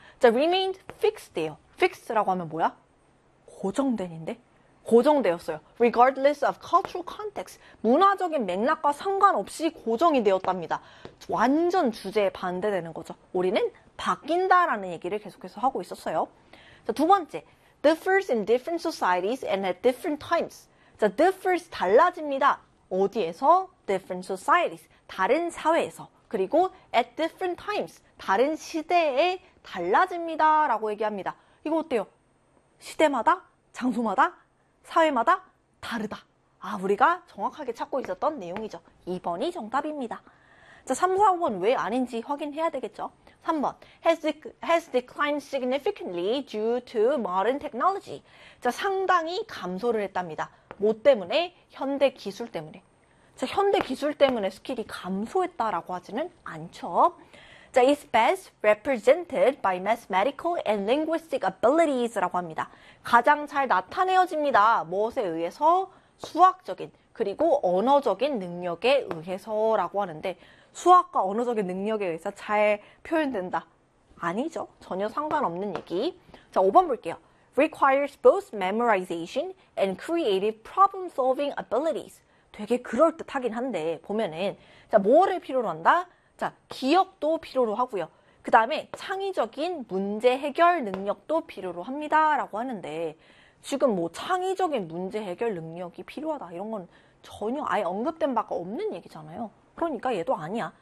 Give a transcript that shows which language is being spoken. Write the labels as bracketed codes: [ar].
[ko] 자, [en] remained fixed [ko] 예요. fixed라고 하면 뭐야? 고정된인데? 고정되었어요. [en] regardless of cultural context. [ko] 문화적인 맥락과 상관없이 고정이 되었답니다. 완전 주제에 반대되는 거죠. 우리는 바뀐다라는 얘기를 계속해서 하고 있었어요. 자, 두 번째. [en] differs in different societies and at different times. [ko] 자, differs 달라집니다. 어디에서? [en] different societies. [ko] 다른 사회에서. 그리고 [en] at different times. [ko] 다른 시대에 달라집니다라고 얘기합니다. 이거 어때요? 시대마다? 장소마다? 사회마다 다르다. 아, 우리가 정확하게 찾고 있었던 내용이죠. 2번이 정답입니다. 자, 3, 4번 왜 아닌지 확인해야 되겠죠? [en] 3번. has declined significantly due to modern technology. [ko] 자, 상당히 감소를 했답니다. 뭐 때문에? 현대 기술 때문에. 자, 현대 기술 때문에 스킬이 감소했다라고 하지는 않죠. [en] 자, is best represented by mathematical and linguistic abilities라고 합니다. [ko] 가장 잘 나타내어집니다. 무엇에 의해서? 수학적인 그리고 언어적인 능력에 의해서라고 하는데 수학과 언어적인 능력에 의해서 잘 표현된다. 아니죠. 전혀 상관없는 얘기. 자, 5번 볼게요. [en] requires both memorization and creative problem solving abilities. [ko] 되게 그럴듯하긴 한데 보면은 자, 뭐를 필요로 한다? 자, 기억도 필요로 하고요. 그 다음에 창의적인 문제 해결 능력도 필요로 합니다라고 하는데 지금 뭐 창의적인 문제 해결 능력이 필요하다 이런 건 전혀 아예 언급된 바가 없는 얘기잖아요. 그러니까 얘도 아니야.